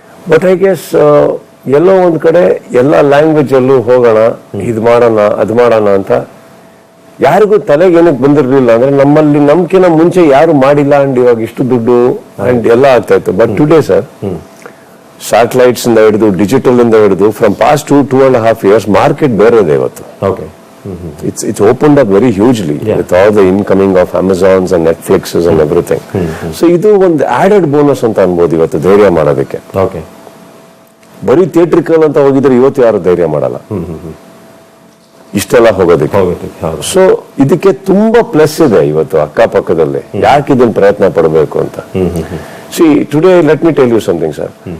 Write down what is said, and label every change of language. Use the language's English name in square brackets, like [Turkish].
[English] but I guess [Kannada] ಎಲ್ಲೋ ಒಂದ್ ಕಡೆ ಎಲ್ಲ ಲ್ಯಾಂಗ್ವೇಜ್ ಅಲ್ಲೂ ಹೋಗೋಣ, ಇದು ಮಾಡೋಣ, ಅದು ಮಾಡೋಣ ಅಂತ ಯಾರಿಗೂ ತಲೆಗೆ ಏನಕ್ಕೆ ಬಂದಿರ್ಲಿಲ್ಲ. ಅಂದ್ರೆ ನಮ್ಮಲ್ಲಿ ನಮ್ಕಿನ ಮುಂಚೆ ಯಾರು ಮಾಡಿಲ್ಲ. ಅಂಡ್ ಇವಾಗ ಇಷ್ಟು ದುಡ್ಡು ಅಂಡ್ ಎಲ್ಲ ಆಗ್ತಾ ಇತ್ತು. ಬಟ್ ಟುಡೇ ಸರ್, ಸ್ಯಾಟಲೈಟ್ಸ್ ಇಂದ ಹಿಡಿದು ಡಿಜಿಟಲ್ ಇಂದ ಹಿಡಿದು [English] from past 2.5 years [Kannada] ಮಾರ್ಕೆಟ್ ಬೇರೆ ಇದೆ ಇವತ್ತು. [English] It's opened up very hugely with all the incoming of Amazons and Netflixes and everything. [Kannada] So ಇದು ಒಂದು ಆಡೆಡ್ ಬೋನಸ್ ಅಂತ ಅನ್ಬೋದು ಇವತ್ತು ಧೈರ್ಯ ಮಾಡೋದಕ್ಕೆ. ಬರೀ ಥಿಯೇಟ್ರಿಕಲ್ ಅಂತ ಹೋಗಿದ್ರೆ ಇವತ್ತು ಯಾರು ಧೈರ್ಯ ಮಾಡಲ್ಲ ಇಷ್ಟೆಲ್ಲ ಹೋಗೋದಕ್ಕೆ. ಸೊ ಇದಕ್ಕೆ ತುಂಬಾ ಪ್ಲಸ್ ಇದೆ ಇವತ್ತು ಅಕ್ಕಪಕ್ಕದಲ್ಲಿ. ಯಾಕೆ ಇದನ್ನ ಪ್ರಯತ್ನ ಪಡಬೇಕು ಅಂತ. [English] Today let me tell you something sir.